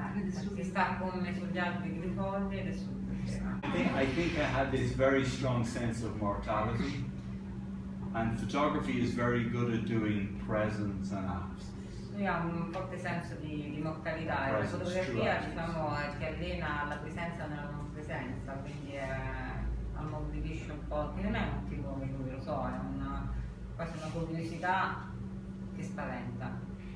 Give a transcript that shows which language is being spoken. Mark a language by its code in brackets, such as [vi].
[it] Si sta come sugli alberi di foglie ed è [en] I think I had this very strong sense of mortality, and photography is very good at doing presence and absence. [it] Lui ha un forte senso di mortalità e la fotografia, diciamo, ti allena alla presenza nella non presenza, quindi ammorbidisce un po', che non è un timore, lui lo so, è quasi una curiosità che spaventa.